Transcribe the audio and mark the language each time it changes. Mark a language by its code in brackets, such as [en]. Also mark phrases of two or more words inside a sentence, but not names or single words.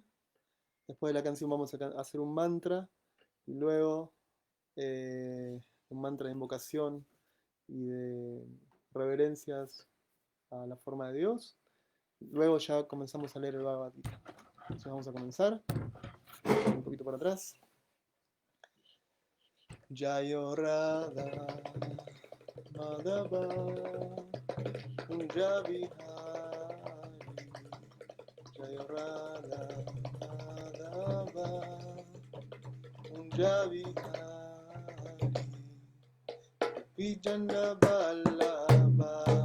[es] Después de la canción vamos a hacer un mantra y luego un mantra de invocación y de reverencias a la forma de Dios. Luego ya comenzamos a leer el Bhagavad Gita. Entonces vamos a comenzar. Un poquito para atrás. [sa] जयो राधा माधव कुञ्ज विहारी जयो राधा माधव कुञ्ज विहारी विजन वल्लभ